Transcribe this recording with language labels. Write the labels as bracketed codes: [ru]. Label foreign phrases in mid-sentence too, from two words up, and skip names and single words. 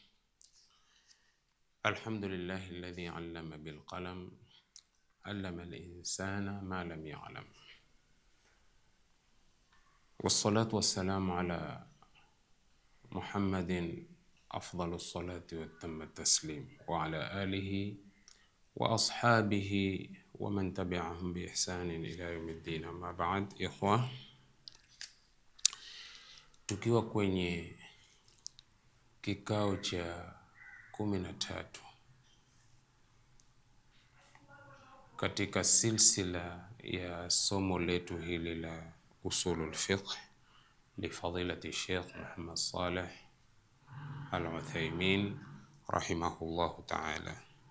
[ar] الحمد لله الذي علم بالقلم علم الإنسان ما لم يعلم، والصلاة والسلام على محمد أفضل الصلاة وأتم التسليم، وعلى آله وأصحابه ومن تبعهم بإحسان إلى يوم الدين. أما بعد، إخوة, [sw] tukiwa kwenye kikao cha 13 katika silsila ya somo letu hili la [ar] أصول الفقه لفضيلة [sw] Sheikh Muhammad Saleh Al-Uthaymin [ar] رحمه الله تعالى.